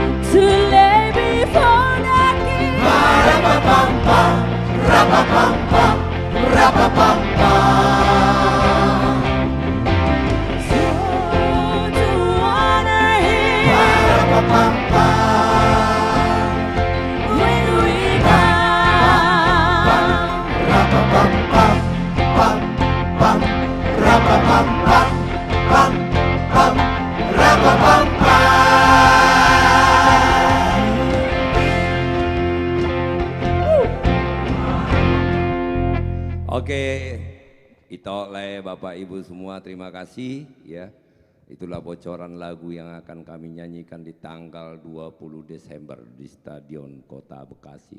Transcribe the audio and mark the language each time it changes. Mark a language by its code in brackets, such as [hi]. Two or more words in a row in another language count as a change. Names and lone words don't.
[en] to lay before the King. Ra-pa-pam-pam, ra-pa-pam-pam, ra-pa-pam-pam. To honor Him. Ra-pa-pam-pam, When we come. ra-pa-pam-pam, pam, pam, ra-pa-pam-pam, pam, pam, ra-pa-pam-pam. [id] Oke, itu oleh Bapak Ibu semua, terima kasih ya. Itulah bocoran lagu yang akan kami nyanyikan di tanggal 20 Desember di Stadion Kota Bekasi.